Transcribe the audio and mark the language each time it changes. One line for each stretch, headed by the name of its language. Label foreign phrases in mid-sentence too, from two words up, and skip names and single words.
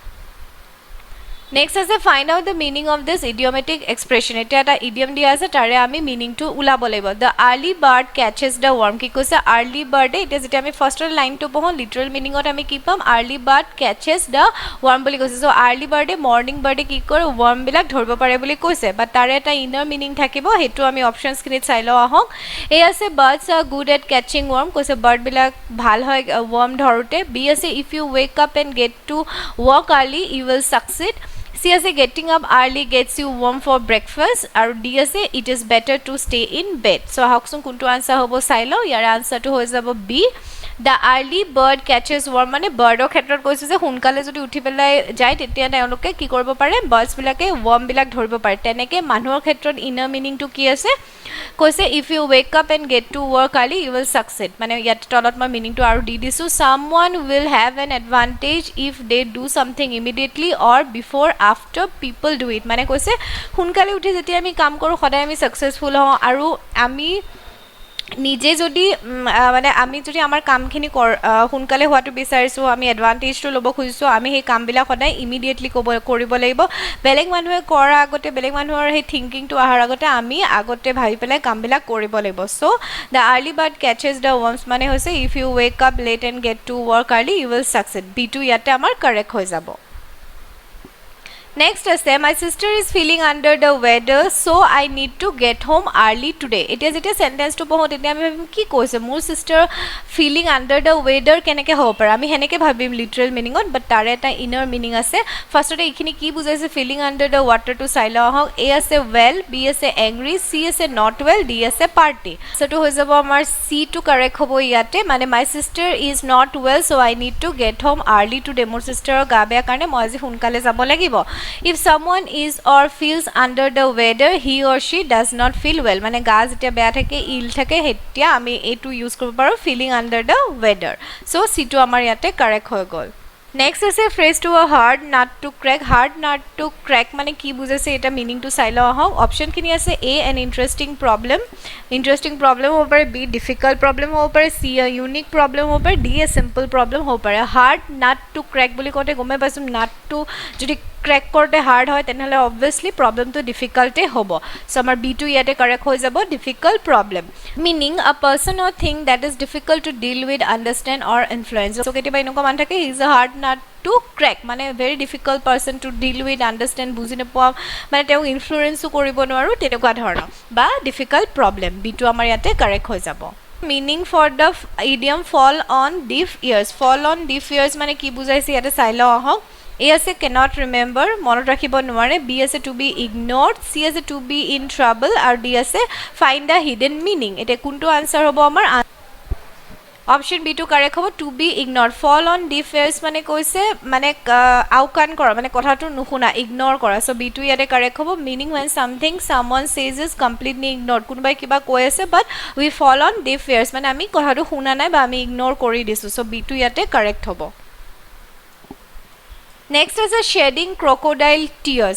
English: Next is find out the meaning of this idiomatic expression
Assamese: এটা এটা idiom দিয়া আছে তাৰে আমি meaning to উলাব লাগিব
English: the early bird catches the worm
Assamese: কি কৈছে
English: early bird
Assamese: এটা যেটা আমি
English: first line
Assamese: to পঢ়ো
English: literal meaning
Assamese: ত আমি কি পাম
English: early bird catches the worm
Assamese: বুলি কৈছে
English: so early bird morning bird
Assamese: কি কৰে worm বিলাক ধৰিব পাৰে বুলি কৈছে but তাৰে এটা
English: inner meaning
Assamese: থাকিব হেতু আমি options খিনিত চাই লও আহক এ আছে
English: birds are good at catching worm
Assamese: কৈছে bird বিলাক ভাল হয় worm ধৰোতে b আছে
English: if you wake up and get to work early you will succeed
Assamese: C
English: as a getting up early gets you warm for breakfast
Assamese: আৰু
English: D as a it is better to stay in bed so
Assamese: হাকসুন কোনটো আনসার হ'ব চাইলো ইয়াৰ আনসারটো হৈ যাব B
English: the early bird catches worm
Assamese: মানে বাৰ্ডৰ ক্ষেত্ৰত কৈছে যে হুনকালে যদি উঠি পেলাই যায় তেতিয়া তেওঁলোকে কি কৰিব পাৰে বাৰ্ডছ বিলাকে worm বিলাক ধৰিব পাৰে তেনেকে মানুহৰ ক্ষেত্ৰত
English: inner meaning
Assamese: টু কি আছে কৈছে
English: if you wake up and get to work early you will succeed
Assamese: মানে ইয়াত তলত মই মিনিং টু আৰু দি দিছো
English: someone will have an advantage if they do something immediately or before after people do it
Assamese: মানে কৈছে হুনকালে উঠি যেতিয়া আমি কাম কৰো সদায় আমি সাকসেসফুল হওঁ আৰু আমি নিজে যদি মানে আমি যদি আমাৰ কামখিনি হুনকালে হোৱাটো বিচাৰিছো আমি এডভান্টেজটো লব খুজিছো আমি সেই কামবিলাক সদায় ইমিডিয়েটলি কৰিব লাগিব বেলেগ মানুহে কৰা আগতে বেলেগ মানুহৰ সেই থিংকিংটো আহাৰ আগতে আমি আগতে ভাবি পেলাই কামবিলাক কৰিব লাগিব সো
English: the early bird catches the worms
Assamese: মানে হৈছে
English: if you wake up late and get to work early you will succeed
Assamese: b2 ইয়াতে আমাৰ কাৰেক্ট হৈ যাব
English: Next is my sister is feeling under the weather so I need to get home early today it is a sentence to
Assamese: পঢ়ো তেতিয়া আমি ভাবিম কি কৈছে মোৰ
English: sister feeling under the weather
Assamese: কেনেকে হ'ব পাৰে আমি হেনেকে ভাবিম
English: literal meaning
Assamese: ত but তাৰে এটা
English: inner meaning
Assamese: আছে ফাৰ্স্টতে এইখিনি কি বুজাইছে
English: feeling under the water
Assamese: to চাই লও আহক a আছে well b আছে angry c আছে
English: not well
Assamese: d আছে party so to হৈ যাব আমাৰ c to correct হ'ব ইয়াতে মানে
English: my sister is not well so I need to get home early today
Assamese: মোৰ sister গা বেয়া কাৰণে মই আজি হুনকালে যাব লাগিব
English: If someone is or feels under the weather he or she does not feel well
Assamese: মানে গা যেতিয়া বেয়া থাকে ইল থাকে হেতিয়া আমি এটো ইউজ কৰিব পাৰো
English: feeling under the weather
Assamese: so c টো আমাৰ ইয়াতে কাৰেক্ট হৈ গল
English: Next is a phrase to a hard nut to crack. Hard nut to crack
Assamese: মানে কি বুঝাইছে এটা মিনিং টু চাই লওঁ আহক অপশন খিনি আছে A
English: an interesting problem
Assamese: হ'ব পাৰে B
English: difficult problem
Assamese: হ'ব পাৰে C
English: a unique problem
Assamese: হ'ব পাৰে D
English: a simple problem
Assamese: হ'ব পাৰে
English: hard nut to crack
Assamese: বুলি কওঁতে গমে পাইছো nut to যদি ক্র্যাক করতে হার্ড হয় তেনেহলে অবভিয়াসলি প্রবলেমটো ডিফিকাল্টে হ'ব সো আমাৰ বি টু ইয়াতে কারেক্ট হৈ যাব
English: difficult problem meaning a person or thing that is difficult to deal with understand or influence
Assamese: সো কেতিয়াবা এনেকুৱা মান থাকে
English: he is a hard nut to crack meaning very difficult person to deal with understand বুজি
Assamese: নোপোৱা মানে তেওঁ ইনফ্লুয়েন্সও কৰিব নোৱাৰো তেনেকুৱা ধৰণৰ বা
English: difficult problem
Assamese: বি টু আমাৰ ইয়াতে কারেক্ট হৈ যাব
English: meaning for the idiom fall on deaf ears
Assamese: মানে কি বুজাইছে ইয়াতে চাই লওঁ আহক
English: A as a cannot remember
Assamese: মনত ৰাখিব নোৱাৰে
English: B as a to be ignored C as a to be in trouble আৰু D as a
Assamese: find a hidden meaning এটা কোনটো আনসাৰ হ'ব আমাৰ অপশন বি টু কারেক্ট হ'ব
English: to be ignored fall on deaf ears
Assamese: মানে কৈছে মানে আউকান কৰা মানে কথাটো নুশুনা ইগনোৰ কৰা সো বি টু ইয়াতে কারেক্ট হ'ব মিনিং
English: when something someone says is completely ignored
Assamese: কোনোবাই কিবা কৈ আছে
English: but we fall on deaf ears
Assamese: মানে আমি কথাটো শুনা নাই বা আমি ইগনোৰ কৰি দিছো সো বি টু ইয়াতে কারেক্ট হ'ব
English: Next is a shedding crocodile tears.